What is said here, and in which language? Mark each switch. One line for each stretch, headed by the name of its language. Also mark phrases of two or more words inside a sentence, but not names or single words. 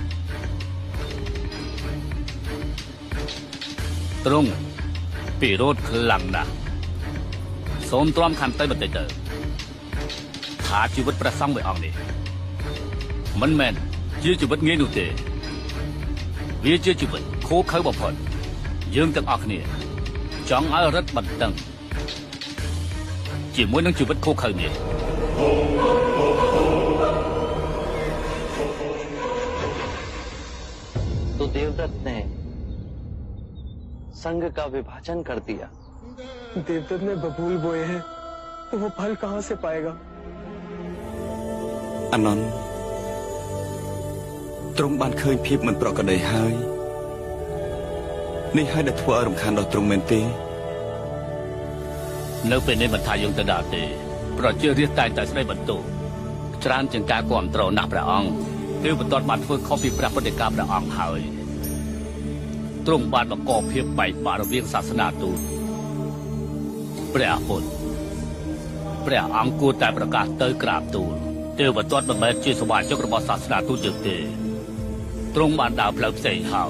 Khmer: ទ្រង់ពិរោធខ្លាំងណាស់សូមទ្រាំខន្តីបន្តិចទៅថាជីវិតព្រះសង្ឃមួយអង្គនេះមិនមែនជាជីវិតងាយនោះទេវាជាជីវិតខូខើបំផុតយើងទាំងអស់គ្នាចង់ឲ្យរឹតបន្តឹងជាមួយនឹងជីវិតខូខើនេះ
Hindi: तो देवदत्त ने संघ का विभाजन कर दिया। देवदत्त ने बबूल बोए हैं तो वो फल कहाँ से पाएगा?
Khmer: អានន្ទទ្រង់បានឃើញភាពមិនប្រក្រតីហើយនេះហើយដែលធ្វើឲ្យរំខានដល់ទ្រង់មែនទេ នៅពេលនេះមិនថាយើងទៅដល់ទេប្រជារាស្ត្រតែងតែស្ដីបន្ទោសច្រើនជាងការគ្រប់គ្រងណាស់ព្រះអង្គទេវទត្តបានធ្វើខុសពីព្រះពុទ្ធដីកាព្រះអង្គហើយទ្រង់បានបង្កភាពបែកបាក់រវាងសាសនាទូតព្រះពុទ្ធព្រះអង្គគួរតែប្រកាសទៅក្រាបទូលទេវទត្តមិនមែនជាសមាជិករបស់សាសនាទូតយើងទេទ្រង់បានដើរផ្លូវផ្សេងហើយ